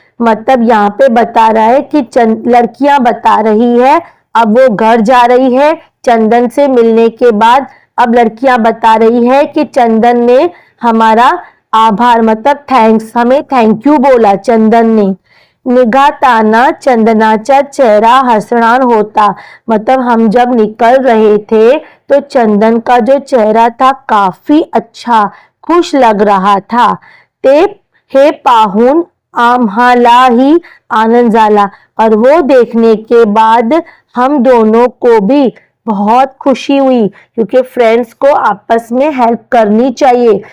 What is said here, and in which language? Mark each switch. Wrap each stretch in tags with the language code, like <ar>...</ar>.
<hi>मतलब यहाँ पे बता रहा है कि लड़कियां बता रही है, अब वो घर जा रही है चंदन से मिलने के बाद। अब लड़कियां बता रही है कि चंदन ने हमारा आभार मतलब थैंक्स, हमें थैंक यू बोला चंदन ने।</hi> <mr>निघाताना चंदनाचा चेहरा हसणार होता।</mr> <hi>मतलब हम जब निकल रहे थे तो चंदन का जो चेहरा था काफी अच्छा खुश लग रहा था।</hi> <mr>ते हे पाहून आम्हालाही आनंद झाला,</mr> <hi>और वो देखने के बाद हम दोनों को भी बहुत खुशी हुई, क्योंकि फ्रेंड्स को आपस में हेल्प करनी चाहिए।</hi>